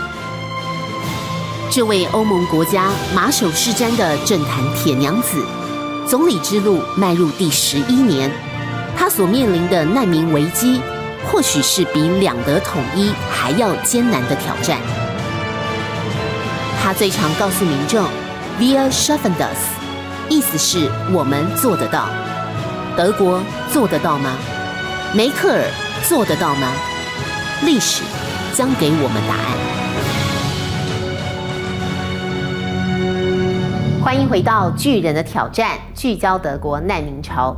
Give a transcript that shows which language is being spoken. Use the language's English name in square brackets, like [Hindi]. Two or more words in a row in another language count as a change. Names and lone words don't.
[Chinese] 这位欧盟国家马首是瞻的政坛铁娘子，总理之路迈入第11年，她所面临的难民危机，或许是比两德统一还要艰难的挑战。他最常告诉民众 [German] "Wir schaffen das"， [Chinese] 意思是我们做得到。德国做得到吗？梅克尔做得到吗？历史将给我们答案。欢迎回到《巨人的挑战》，聚焦德国难民潮。